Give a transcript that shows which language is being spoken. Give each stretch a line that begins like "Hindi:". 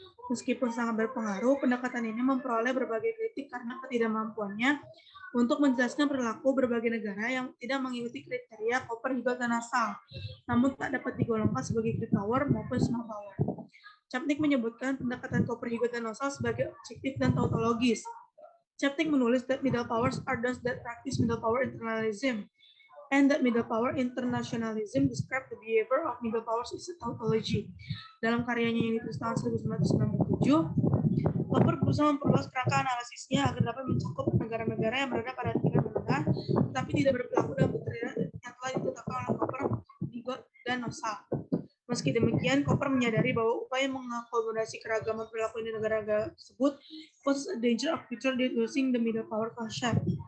Indonesian: Meskipun sangat berpengaruh, pendekatan ini memperoleh berbagai kritik karena ketidakmampuannya untuk menjelaskan perilaku berbagai negara yang tidak mengikuti kriteria Cooper, Higot, dan Nosal, namun tak dapat digolongkan sebagai great power maupun small power. Chapnik menyebutkan pendekatan Cooper, Higot, dan Nosal sebagai objektif dan tautologis.
English: Chapnik
Indonesian: menulis
English: that middle powers are those that practice middle power internationalism, and that middle power internationalism describe the behavior of middle powers is a tautology.
Indonesian: Dalam karyanya yang ditulis tahun 1997, Cooper berusaha memperluas kerangka analisisnya agar dapat mencakup negara-negara yang berada pada tingkat menengah, tetapi tidak berperilaku dalam kriteria yang telah ditetapkan oleh Cooper, Higot, dan Nosal. Meski demikian, Cooper menyadari bahwa upaya mengakomodasi keragaman perilaku di negara-negara tersebut
English: poses a danger of future reducing the middle power concept.